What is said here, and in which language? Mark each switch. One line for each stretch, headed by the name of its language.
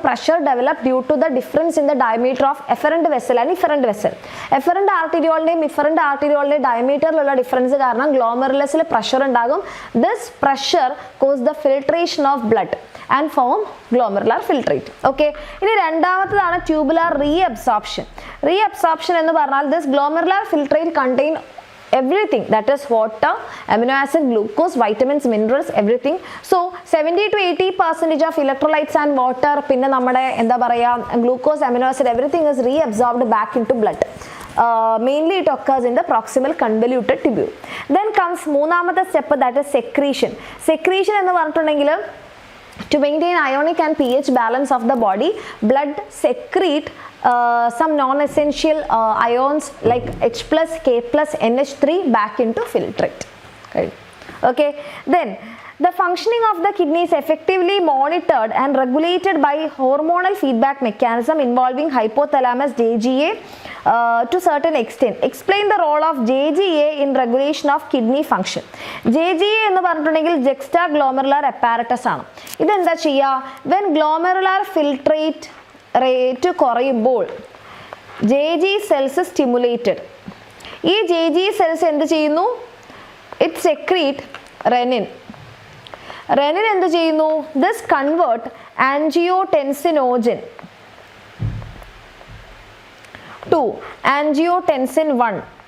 English: Pressure develop due to the difference in the diameter of afferent vessel and efferent vessel.
Malayalam: Efferent ആർട്ടീരിയോളിൻ്റെയും efferent ആർട്ടീരിയോളിൻ്റെയും ഡയമീറ്ററിലുള്ള difference കാരണം ഗ്ലോമെറുലസിൽ pressure ഉണ്ടാകും.
English: This pressure cause the filtration of blood and form glomerular filtrate.
Malayalam: Okay, ഇനി രണ്ടാമത്തേതാണ് tubular reabsorption.
English: reabsorption
Malayalam: എന്ന് പറഞ്ഞാൽ
English: this glomerular filtrate contain everything, that is water, amino acid, glucose, vitamins, minerals, everything. So 70 to 80% of electrolytes and water,
Malayalam: പിന്നെ നമ്മുടെ എന്താ പറയുക,
English: glucose, amino acid, everything is reabsorbed back into blood. Mainly it occurs in the proximal convoluted tubule. Then comes
Malayalam: മൂന്നാമത്തെ step,
English: that is secretion. Secretion
Malayalam: എന്ന് പറഞ്ഞിട്ടുണ്ടെങ്കിൽ
English: to maintain ionic and pH balance of the body, blood secrete some non-essential ions like H+, K+, NH3 back into filtrate. Okay, then the functioning of the kidney is effectively monitored and regulated by hormonal feedback mechanism involving hypothalamus, JGA to certain extent. Explain the role of JGA in regulation of kidney function.
Malayalam: JGA എന്ന് പറഞ്ഞിട്ടുണ്ടെങ്കിൽ juxtaglomerular apparatus ആണ്. ഇതെന്താ ചെയ്യുക?
English: when glomerular filtrate rate
Malayalam: കുറയുമ്പോൾ
English: JG cells stimulated.
Malayalam: ഈ JG cells എന്ത് ചെയ്യുന്നു?
English: it secrete renin.
Malayalam: renin എന്ത് ചെയ്യുന്നു?
English: this convert angiotensinogen to angiotensin 1.